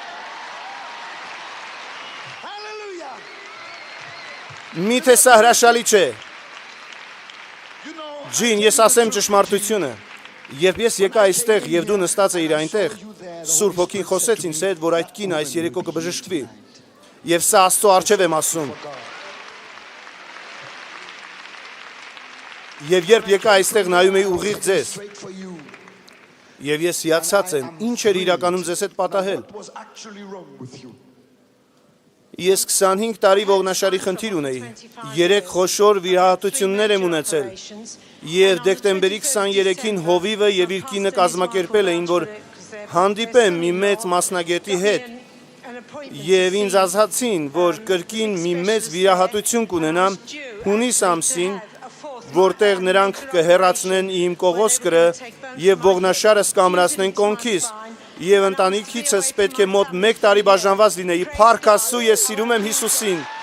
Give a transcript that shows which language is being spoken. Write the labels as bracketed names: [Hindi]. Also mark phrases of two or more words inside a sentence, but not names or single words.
[Armenian] Միթե սա հրաշալի չէ։ Ջին, ես ասեմ ճշմարտությունը։ Երբ ես եկա այստեղ և դու նստած էիր այնտեղ, Սուրբ Հոգին խոսեց ինձ հետ, որ այդ կինը այս երեկո կբժշկվի։ Եվ սա Աստծո առջև եմ ասում։ Եվ երբ եկա այստեղ նայում էի ուղիղ ձեզ։ Եվ ես հիացած եմ, ինչ էր իրականում ձեզ հետ պատահել։ [English] What was actually wrong with you? [Armenian] Ես 25 տարի ողնաշարի խնդիր ունեի, 3 խոշոր վիրահատություններ եմ ունեցել, եւ դեկտեմբերի 23-ին հովիվը եւ իր կինը կազմակերպել էին, որ հանդիպեմ մի մեծ մասնագետի հետ, եւ ինձ ասացին, որ կրկին մի մեծ վիրահատություն կունենամ հունիս ամսին, որտեղ նրանք կհեռացնեն իմ կողոսկրը եւ ողնաշարս կամրացնեն կոնքիս։ Եվ ընտանիքիցս պետք է մոտ 1 տարի բաժանված լինեի, փառք Աստծո, ես սիրում եմ Հիսուսին։